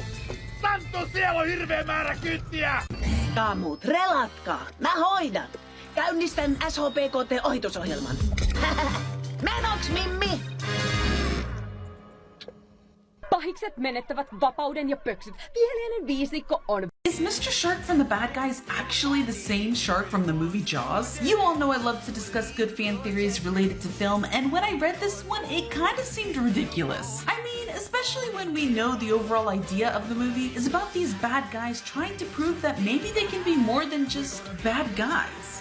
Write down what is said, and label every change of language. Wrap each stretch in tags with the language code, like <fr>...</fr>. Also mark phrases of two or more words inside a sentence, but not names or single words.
<fi>Santtu, siellä on hirveä määrä kyttiä! Kaamut, relatkaa. Mä hoidan. Käynnistän SHPKT-ohitusohjelman. Menoks, Mimmi? Pahikset menettävät vapauden ja pöksyt. Viheliäinen viisikko on...</fi> <en>Is Mr. Shark from the Bad Guys actually the same shark from the movie Jaws? You all know I love to discuss good fan theories related to film, and when I read this one, it kind of seemed ridiculous. I mean, especially when we know the overall idea of the movie is about these bad guys trying to prove that maybe they can be more than just bad guys.</en>